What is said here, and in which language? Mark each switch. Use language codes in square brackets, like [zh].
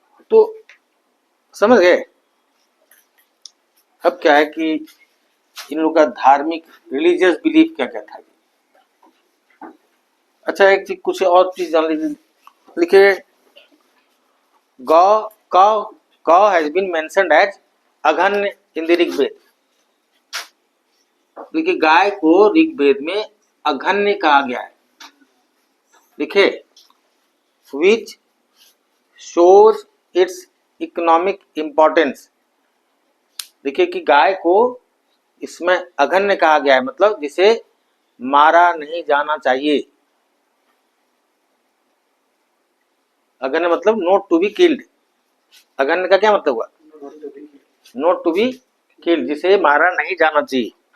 [hi] तो समझ गए? अब क्या है कि इन लोगों का धार्मिक रिलीजियस बिलीफ क्या क्या था। अच्छा एक चीज, कुछ और चीज जान लीजिए। लिखे [en] गौ cow cow has been mentioned as अघन्य in the Rigveda. [hi] देखिए गाय को ऋग्वेद में अघन्य कहा गया है। देखिए [en] which shows its economic importance। [hi] देखिए कि गाय को इसमें अघन्य कहा गया है, मतलब जिसे मारा नहीं जाना चाहिए। अघन्य मतलब [en] Not to be killed. [hi] अघन्य का क्या मतलब हुआ? [en] not to be killed, [hi] जिसे मारा नहीं जाना चाहिए।